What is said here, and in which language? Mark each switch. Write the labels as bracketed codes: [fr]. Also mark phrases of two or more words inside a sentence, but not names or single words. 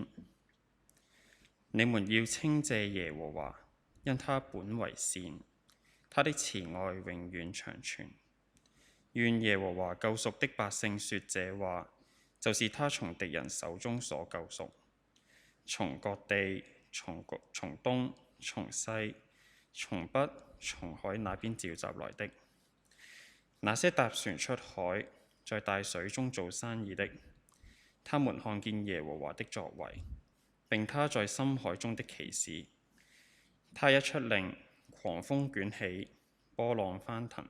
[zh] 你們要稱謝耶和華，因他本為善，他的慈愛永遠長存。願耶和華救贖的百姓說這話，就是他從敵人手中所救贖，從各地、從東、從西、從北、從海那邊召集來的。那些搭船出海，在大水中做生意的，他們看見耶和華的作為，並他在深海中的奇事。他一出令，狂風捲起，波浪翻騰。